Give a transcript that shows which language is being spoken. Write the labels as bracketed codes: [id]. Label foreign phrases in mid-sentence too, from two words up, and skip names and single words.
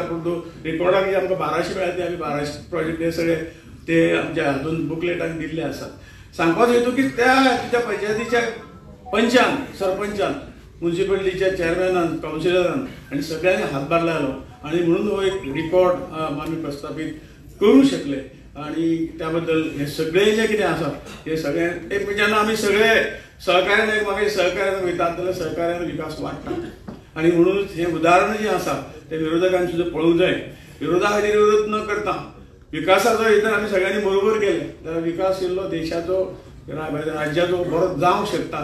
[kok] पण तो रिकॉर्डाक जे आमकां 1200 मेळ्ळा ते आमी 1200 प्रोजेक्ट हे सगळे ते आमच्या हातून बुकलेटान दिल्ले आसात. सांगपाचो हेतू की त्या पंचायतीच्या पंचान, सरपंचान, म्युन्सिपालिटीच्या चेअरमॅनान, कावन्सिलरान आणि सगळ्यांनी हातभार लायलो आणि म्हणून हो एक रिकॉर्ड आम्ही प्रस्थापित करू शकले. आणि त्याबद्दल हे सगळे जे कितें आसा हे सगळे एक जेन्ना आमी सगळे सहकार्यान एकमेकांच्या सहकार्यान वयतात जाल्यार सहकार्यान विकास वाडटा. आणि म्हणूनच हे उदाहरण जे आसा ते विरोधकांनी सुद्दां पळोवंक जाय. विरोधा खातीर विरोध न करता विकासाचो हेतून आमी सगळ्यांनी बरोबर केले जाल्यार विकास इल्लो देशाचो राज्याचो बरो जावंक शकता.